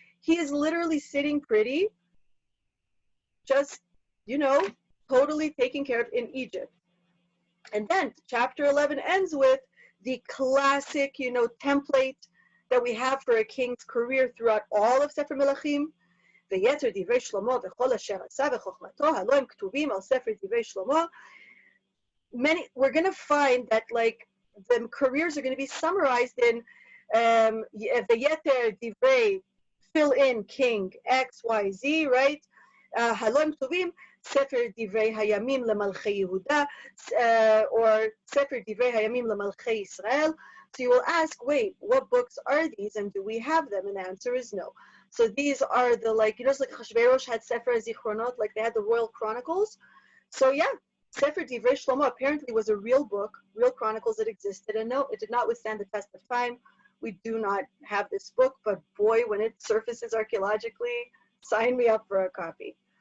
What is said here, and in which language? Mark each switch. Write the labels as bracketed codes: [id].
[en] he is literally sitting pretty, just, totally taken care of in Egypt. And then chapter 11 ends with the classic, template that we have for a king's career throughout all of Sefer Melachim. [he] ויתר דברי שלמה וכל אשר עשה וחוכמתו הלא הם כתובים על ספר דברי שלמה. [en] We're going to find that like the careers are going to be summarized in [he] ויתר דברי [en] fill in king X, Y, Z, right? [he] הלא הם כתובים ספר דברי הימים למלכי יהודה or ספר דברי הימים למלכי ישראל. [en] So you will ask, wait, what books are these and do we have them? And the answer is no. So these are the, like, like Hashverosh had Sefer Zichronot, like they had the Royal Chronicles. So yeah, Sefer Divrei Shlomo apparently was a real book, real chronicles that existed. And no, it did not withstand the test of time. We do not have this book, but boy, when it surfaces archaeologically, sign me up for a copy.